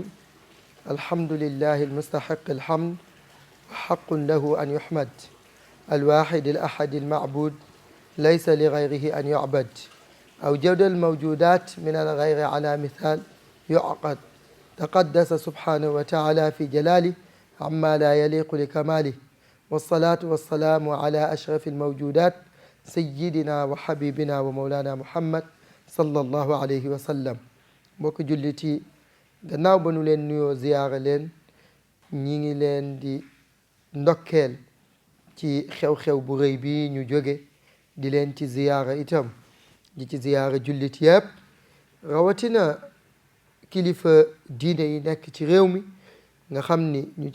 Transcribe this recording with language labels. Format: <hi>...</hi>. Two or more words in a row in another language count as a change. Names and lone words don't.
<ar>الحمد لله المستحق الحمد وحق له أن يحمد الواحد الأحد المعبود ليس لغيره أن يعبد أوجد الموجودات من الغير على مثال يعقد تقدس سبحانه وتعالى في جلاله عما لا يليق لكماله والصلاة والسلام على أشرف الموجودات سيدنا وحبيبنا ومولانا محمد صلى الله عليه وسلم.</ar> <wo>mbokk jullit yi gannaaw ba nu leen nuyoo ziyaara leen ñi ngi leen di ndokkeel ci xew-xew bu rëy bi ñu jóge di leen ci ziyaara itam di ci ziyaara jullit yëpp rawatina kilifa diine yi nekk ci réew mi nga xam ni ñu</wo>